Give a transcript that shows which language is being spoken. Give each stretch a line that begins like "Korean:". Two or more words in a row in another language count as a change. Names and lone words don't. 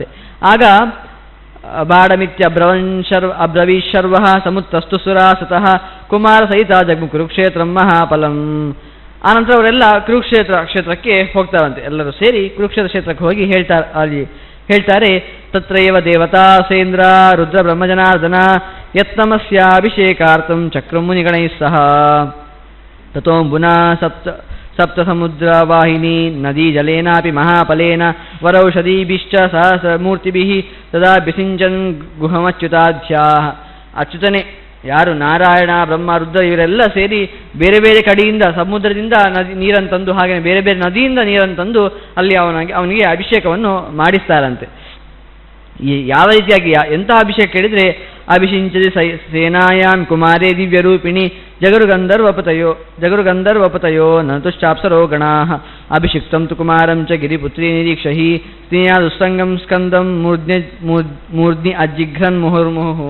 Sanskrit: ಆಗ ಅಬ್ರವೀಶರ್ವ ಸಮುತ್ತಸ್ತು ಸುರಾಸತಃ ಕುಮಾರ ಸಹಿತ ಜಗ್ಮು ಕುರುಕ್ಷೇತ್ರಂ ಮಹಾಫಲಂ.
Kannada: ಆನಂತರ ಅವರೆಲ್ಲ ಕ್ಷೇತ್ರಕ್ಕೆ ಹೋಗ್ತಾರಂತೆ. ಎಲ್ಲರೂ ಸೇರಿ ಕುರುಕ್ಷೇತ್ರ ಕ್ಷೇತ್ರಕ್ಕೆ ಹೋಗಿ ಹೇಳ್ತಾರೆ,
Sanskrit: ತತ್ರೈವ ದೇವತಾ ಸೇಂದ್ರ ರುದ್ರ ಬ್ರಹ್ಮಜನಾರ್ದನ ಯತ್ನಮಸ್ಯಾಭಿಷೇಕಾರ್ಥಂ ಚಕ್ರಂ ಮುನಿಗಣೈಃ ಸಹ ತತೋಂಬುನಾ ಸಪ್ತ ಸಮುದ್ರ ವಾಹಿನಿ ನದೀ ಜಲೇನಾಪಿ ಮಹಾಫಲೇನ ವರೌಷಧೀಭಿಶ್ಚ ಸಹಸ್ರಮೂರ್ತಿಭಿಃ ತದಾ ಬಿಸಿಂಚನ್ ಗುಹಮಚ್ಯುತಾಧ್ಯಾಃ.
Kannada: ಅಚ್ಯುತನೇ ಯಾರು ನಾರಾಯಣ ಬ್ರಹ್ಮ ರುದ್ರ ಇವರೆಲ್ಲ ಸೇರಿ ಬೇರೆ ಬೇರೆ ಕಡೆಯಿಂದ ಸಮುದ್ರದಿಂದ ನೀರನ್ನು ತಂದು, ಹಾಗೆ ಬೇರೆ ಬೇರೆ ನದಿಯಿಂದ ನೀರನ್ನು ತಂದು ಅಲ್ಲಿ ಅವನಿಗೆ ಅಭಿಷೇಕವನ್ನು ಮಾಡಿಸ್ತಾರಂತೆ. ಯಾವ ರೀತಿಯಾಗಿ ಎಂಥ ಅಭಿಷೇಕ ಕೇಳಿದರೆ,
Sanskrit: ಅಭಿಷಿಂಚದಿ ಸೇನಾಯಾನ್ ಕುಮಾರೇ ದಿವ್ಯರೂಪಿಣಿ ಜಗರುಗಂಧರ್ವಪತಯೋ ನತುಶ್ಚಾಪ್ಸರೋ ಗಣಾಃ ಅಭಿಷಿಕ್ತಂ ತು ಕುಮಾರಂ ಚ ಗಿರಿಪುತ್ರಿ ನಿರೀಕ್ಷಹಿ ಸ್ನೇಹ ದುಸ್ಸಂಗಂ ಸ್ಕಂದಂ ಮೂರ್ಧ್ನಿ ಅಜಿಘ್ರನ್ ಮುಹುರ್ಮುಹು.